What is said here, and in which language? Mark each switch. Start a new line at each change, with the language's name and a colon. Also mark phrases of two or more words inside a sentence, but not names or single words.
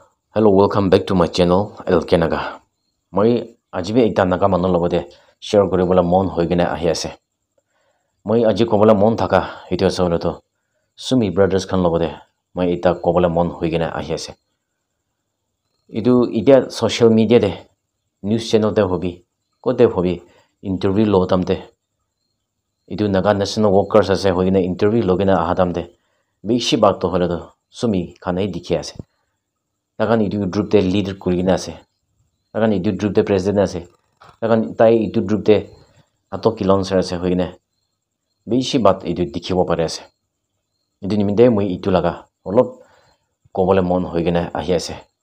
English: Hello, welcome back to my channel LK Naga.
Naga Pidgin: Moi ajibe ekta naga manu lobode share koribole mon hoigene ahi ase. Moi aji kobole mon thaka etu ase hole to Sumi brothers khan lobode moi eta kobole mon hoigene ahi ase. Etu itia
English: social media
Naga Pidgin: de
English: news channel
Naga Pidgin: te hobi kote hobi interview lo tamte etu naga national workers ase hoigene interview logena ahatamte bishi bag to hole to Sumi khanai dikhi ase. Takan itu group te leader kurigina ase. Takan itu group te president ase. Takan tai itu group te ato kilonser ase hoigine. Bishi bat itu dikhibo pare ase. Itu niminte moi itu laga olop kobole mon hoigine ahi ase.